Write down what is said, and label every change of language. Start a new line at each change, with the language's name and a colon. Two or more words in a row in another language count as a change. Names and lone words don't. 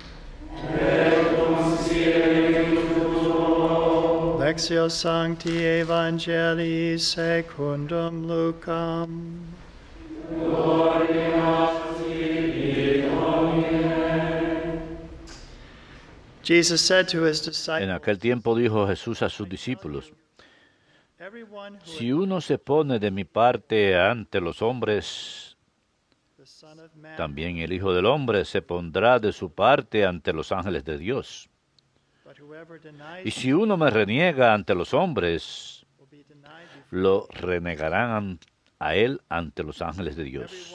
Latin: Lectio Sancti Evangelii secundum Lucam.
English: Jesus said to his disciples,
Spanish: En aquel tiempo dijo Jesús a sus discípulos: si uno se pone de mi parte ante los hombres, también el Hijo del Hombre se pondrá de su parte ante los ángeles de Dios. Y si uno me reniega ante los hombres, lo renegarán a él ante los ángeles de Dios.